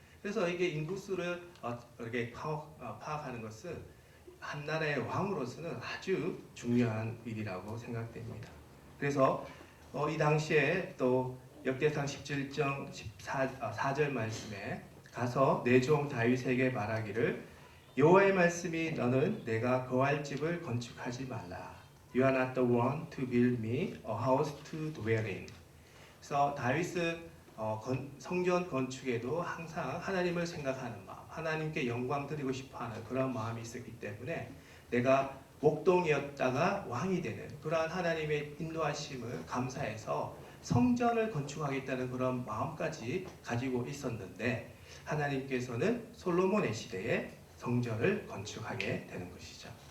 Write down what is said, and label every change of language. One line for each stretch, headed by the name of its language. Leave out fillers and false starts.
Korean: 그래서 이게 인구수를 이렇게 파악하는 것은 한 나라의 왕으로서는 아주 중요한 일이라고 생각됩니다. 그래서 이 당시에 또 역대상 17장 4절 말씀에 가서 내 종 다윗에게 말하기를, 여호와의 말씀이 너는 내가 거할 집을 건축하지 말라.
English: You are not the one to build me a house to dwell in.
Korean: 그래서 다윗은 성전 건축에도 항상 하나님을 생각하는 마음, 하나님께 영광 드리고 싶어하는 그런 마음이 있었기 때문에 내가 목동이었다가 왕이 되는 그러한 하나님의 인도하심을 감사해서 성전을 건축하겠다는 그런 마음까지 가지고 있었는데, 하나님께서는 솔로몬의 시대에 성전을 건축하게 되는 것이죠.